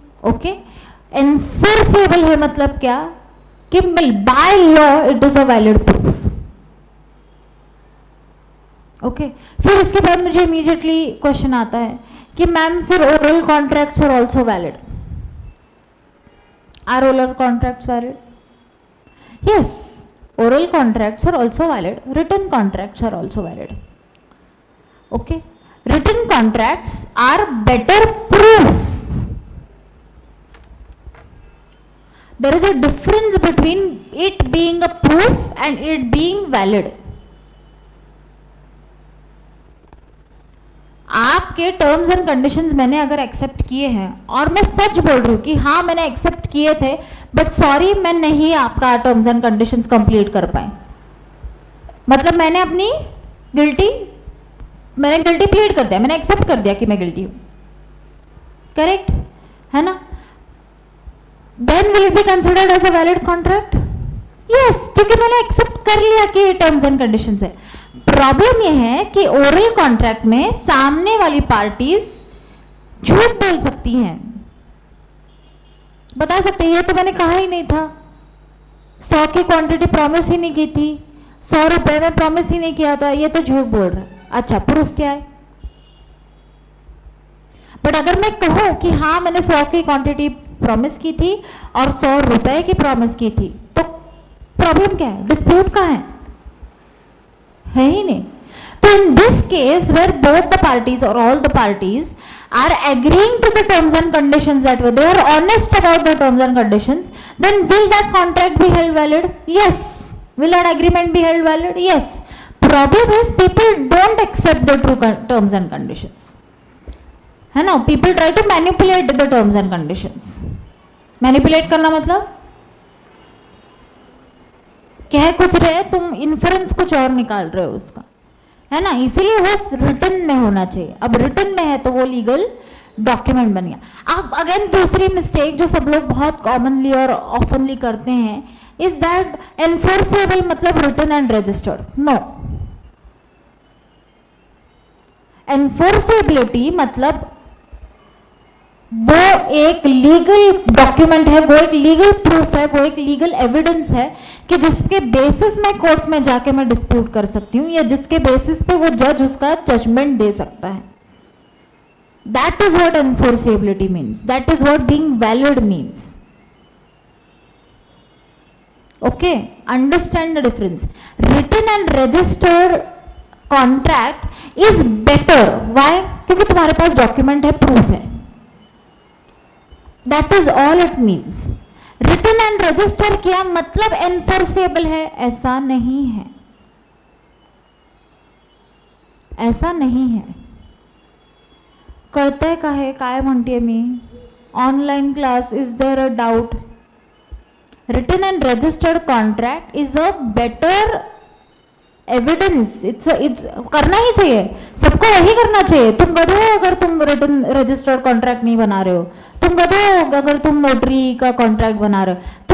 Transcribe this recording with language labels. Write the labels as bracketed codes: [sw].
[en] okay, enforceable [hi] है मतलब क्या कि [en] By law it is a valid proof. [hi] Okay, फिर इसके बाद मुझे इमीडिएटली क्वेश्चन आता है कि मैम फिर [en] Oral contracts are also valid. Are oral contracts valid? Yes, oral contracts are also valid. Written contracts are also valid. Okay, written contracts are better proof. There is a difference between it being a proof and it being valid. [hi] आपके terms and conditions मैंने अगर accept किए हैं और मैं सच बोल रही हूँ कि हाँ मैंने एक्सेप्ट किए थे, बट सॉरी मैं नहीं आपका टर्म्स एंड कंडीशंस कंप्लीट कर पाए, मतलब मैंने अपनी मैंने गिल्टी प्लीड कर दिया, मैंने एक्सेप्ट कर दिया कि मैं गिल्टी हूँ, करेक्ट है ना। [en] Then will it be considered as a valid contract? Yes, [hi] क्योंकि मैंने एक्सेप्ट कर लिया कि ये टर्म्स एंड कंडीशंस है। प्रॉब्लम यह है कि ओरल कॉन्ट्रैक्ट में सामने वाली पार्टीज झूठ बोल सकती हैं, बता सकते हैं ये तो मैंने कहा ही नहीं था, 100 की क्वांटिटी प्रॉमिस ही नहीं की थी, 100 रुपए में प्रॉमिस ही नहीं किया था, ये तो झूठ बोल रहा है। अच्छा, प्रूफ क्या है? बट अगर मैं कहूं कि हाँ मैंने 100 की क्वांटिटी प्रॉमिस की थी और 100 रुपए की प्रॉमिस की थी, तो प्रॉब्लम क्या है? डिस्प्यूट कहाँ है ही नहीं। [en] तो in this case where both the parties और all the parties are agreeing to the terms and conditions that way, they are honest about the terms and conditions, then will that contract be held valid? Yes. Will that agreement be held valid? Yes. Problem is people don't accept the true terms and conditions, [hi] है ना। [en] people try to manipulate the terms and conditions. [hi] manipulate करना मतलब कह कुछ रहे, तुम inference कुछ और निकाल रहे हो उसका, है ना। इसीलिए वो रिटन में होना चाहिए। अब रिटन में है तो वो लीगल डॉक्यूमेंट बन गया। अब अगेन दूसरी मिस्टेक जो सब लोग बहुत कॉमनली और ऑफनली करते हैं [en] is that [hi] एनफोर्सेबल मतलब written and registered. No, enforceability मतलब वो एक लीगल डॉक्यूमेंट है, वो एक लीगल प्रूफ है, वो एक लीगल एविडेंस है कि जिसके बेसिस में कोर्ट में जाके मैं डिस्प्यूट कर सकती हूँ, या जिसके बेसिस पे वो जज उसका जजमेंट दे सकता है. [en] That is what enforceability means. That is what being valid means. Okay, understand the difference. Written and registered contract is better. Why? [hi] क्योंकि तुम्हारे पास डॉक्यूमेंट है, प्रूफ है. [en] That is all it means. Written and registered [hi] किया मतलब enforceable है, ऐसा नहीं है. ऐसा नहीं है. [mr] कळतंय का हे काय म्हणते मी? [en] Online class, is there a doubt? Written and registered contract is a better evidence. [hi] It's करना ही चाहिए, सबको वही करना चाहिए. तुम गधे हो अगर तुम रिटन रजिस्टर्ड कॉन्ट्रैक्ट नहीं बना रहे हो. तुम गधे हो अगर तुम नोटरी का कॉन्ट्रैक्ट बना रहे हो.